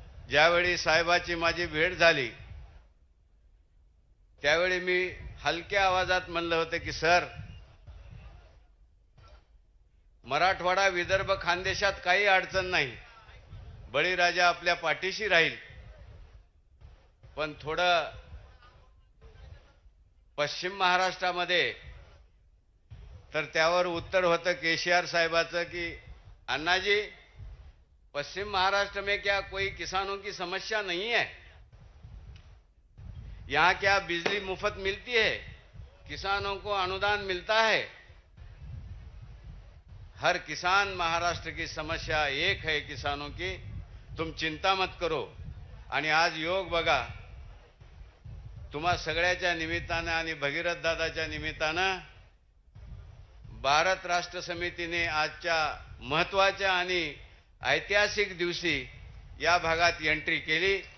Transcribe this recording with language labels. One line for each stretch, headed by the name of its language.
Marathi: ज्यावेळी साहेबाची माझी भेट झाली त्यावेळी मी हलक्या आवाजात म्हणलं होतं की सर, मराठवाडा, विदर्भ, खानदेशात काही अडचण नाही, बळीराजा आपल्या पाठीशी राहील, पण थोडं पश्चिम महाराष्ट्रामध्ये तर त्यावर उत्तर होतं केसीआर साहेबाचं की
Hindi: अन्ना जी, पश्चिम महाराष्ट्र में क्या कोई किसानों की समस्या नहीं है? यहां क्या बिजली मुफ्त मिलती है? किसानों को अनुदान मिलता है? हर किसान महाराष्ट्र की समस्या एक है किसानों की. तुम चिंता मत करो.
Marathi: आणि आज योग बघा, तुम्हा सगळ्याच्या निमित्तानं आणि भगीरथ दादाच्या निमित्तानं भारत राष्ट्र समितीने आजच्या महत्वाच्या आणि ऐतिहासिक दिवशी या भागात एंट्री केली.